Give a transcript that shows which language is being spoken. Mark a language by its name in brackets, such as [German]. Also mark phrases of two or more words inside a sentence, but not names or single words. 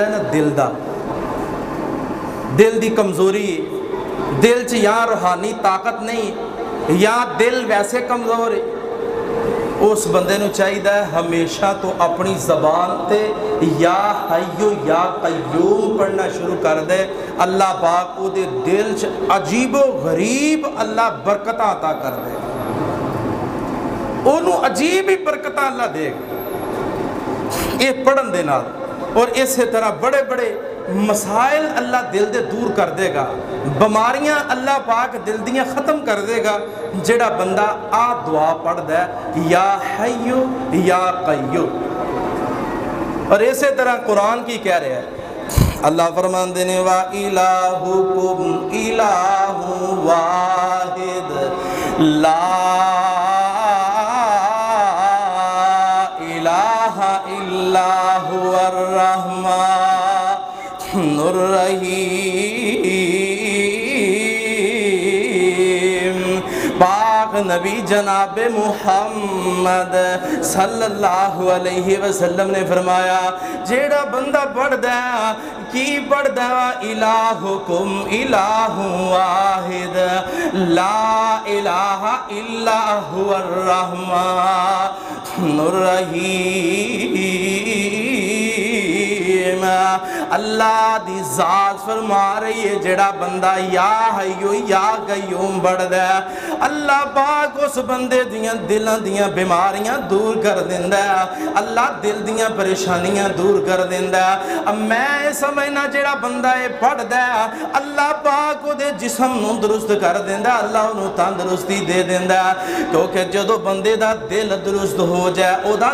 [Punjabi] ہے نا، دل دا، دل دی کمزوری، دل چ یا روحانی طاقت نہیں یا دل ویسے کمزور ہے، اس بندے نو چاہیے ہمیشہ تو اپنی زبان تے [Arabic] یا حیو یا قیوم [Punjabi] پڑھنا شروع کر دے، اللہ پاک او دے دل چ عجیب و غریب اللہ برکتاں عطا کر دے، انہوں عجیب ہی برکتاں اللہ دے گا یہ پڑھن دے نال۔ اور اسی طرح بڑے بڑے مسائل اللہ دل دے دور کر دے گا، بیماریاں اللہ پاک دل دیاں ختم کر دے گا، جڑا بندہ آ دعا پڑھ دے [Arabic] یا حیو یا قیوم۔ [Punjabi] اور اسی طرح قرآن کی کہہ رہے ہیں، اللہ فرمان دینے [Arabic] وَإِلَٰهُكُمْ إِلَٰهٌ وَاحِدٌ لَا إِلَٰهَ إِلَّا هُوَ الرَّحْمَٰنُ الرَّحِيمُ۔ [Punjabi] پاک نبی جناب محمد صلی اللہ علیہ وسلم نے فرمایا جیڑا بندہ پڑھدا ہے کی پڑھدا [Arabic] الہکم الہ واحد لا الہ الا هو الرحمن الرحیم [Punjabi] اللہ دی ذات فرما رہی ہے جڑا بندہ [Arabic] یا حیو یا قیوم [Punjabi] پڑھدا ہے اللہ پاک اس بندے دیاں دلاں دیاں بیماریاں دور کر دیندا ہے اللہ دل دیاں پریشانیاں دور کر دیندا ہے اب میں سمجھنا جڑا بندہ اے پڑھدا ہے اللہ پاک او دے جسم نو درست کر دیندا ہے اللہ اونوں تندرستی دے دیندا ہے کیونکہ جدو بندے دا دل درست ہو جائے او دا